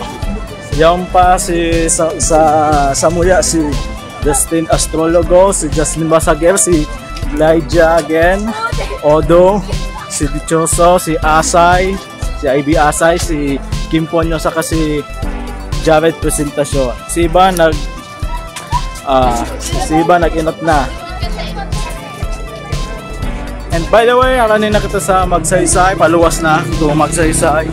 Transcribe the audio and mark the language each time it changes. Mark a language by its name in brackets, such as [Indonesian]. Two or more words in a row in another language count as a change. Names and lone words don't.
[Bikol] Yung pa si sa Muya, si Justin Astrologo, si Justin Basager, si Elijah again, Odo, si Dichoso, si Asay, si IB Asay, si Kim Ponyo, saka si Jared Presentasyon. Si Iba nag-inot na. [English] And by the way, [Bikol] aranin na kita sa Magsaysay, paluwas na to Magsaysay.